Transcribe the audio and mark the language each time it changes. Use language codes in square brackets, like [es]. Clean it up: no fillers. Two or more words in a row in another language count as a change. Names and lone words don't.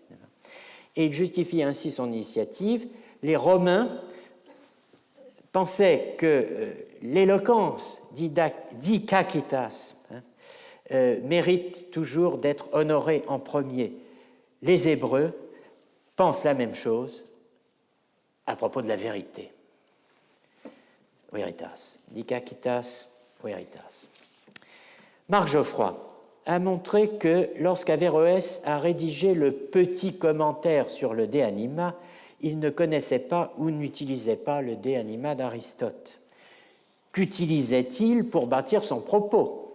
[fr] Et il justifie ainsi son initiative. Les Romains pensaient que l'éloquence d'Ikakitas mérite toujours d'être honorée en premier. Les Hébreux pensent la même chose à propos de la vérité. [la] Veritas. Dikakitas, veritas. [fr] Marc Geoffroy a montré que lorsqu'Averroès a rédigé le petit commentaire sur le De Anima, il ne connaissait pas ou n'utilisait pas le De Anima d'Aristote. Qu'utilisait-il pour bâtir son propos?